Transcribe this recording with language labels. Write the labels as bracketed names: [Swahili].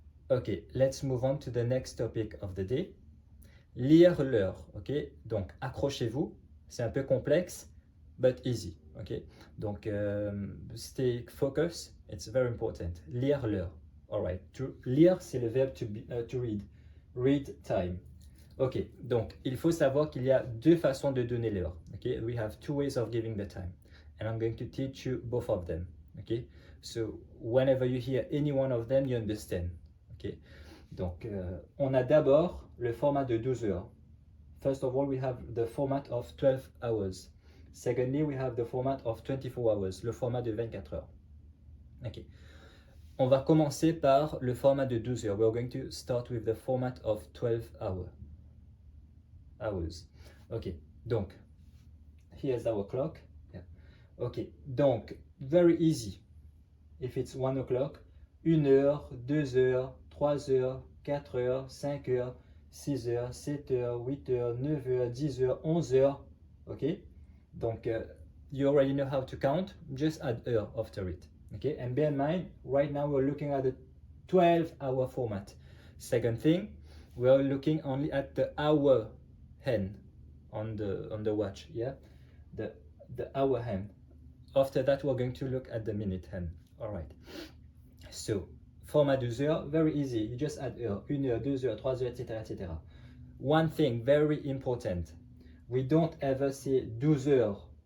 [English] Ok, let's move on to the next topic of the day. [French] Lire l'heure. Ok, donc accrochez-vous. C'est un peu complexe, [English] but easy. Ok, donc stay focused. It's very important. [French] Lire l'heure. [English] All right. [French] Lire, c'est le verbe [English] to read. Read time. [French] Ok, donc il faut savoir qu'il y a 2 façons de donner l'heure. [English] Ok, we have 2 ways of giving the time, and I'm going to teach you both of them. Ok, so whenever you hear any one of them, you understand. [French] Ok, donc on a d'abord le format de 12 heures. [English] First of all, we have the format of 12 hours. Secondly, we have the format of 24 hours, [French] le format de 24 heures. [English] Ok. [French] On va commencer par le format de 12 heures. [English] We're going to start with the format of 12 hours. Ok. Donc, here's our clock. Yeah. Ok. Donc, very easy. If it's 1 o'clock, [French] 1 heure, 2 heures, 3 heures, 4 heures, 5 heures, 6 heures, 7 heures, 8 heures, 9 heures, 10 heures, 11 heures. [English] Okay, donc you already know how to count, just add heure after it. Okay, and bear in mind, right now we're looking at the 12-hour format. Second thing, we're looking only at the hour hand on the watch. Yeah, the hour hand. After that, we're going to look at the minute hand. All right. So, format 12 heures, very easy. You just add heure, 1 heure, 2 heures, 3 heures, etc., etc. One thing very important, we don't ever say 12 heures.